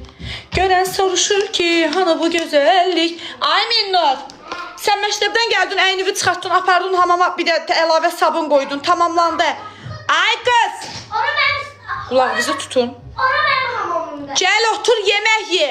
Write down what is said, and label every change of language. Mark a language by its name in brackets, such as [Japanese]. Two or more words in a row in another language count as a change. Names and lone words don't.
[Azerbaijani] Gören soruşur ki hani bu güzellik. Ay Minnur, sen məktəbdən gəldin, əynivi çıxartdın, apardın hamama, bir də əlavə sabun qoydun, tamamlandı. Ay qız, Onu mənim... qulağınızı tutun. Onu mənim hamamımda. Gəl otur, yemək ye.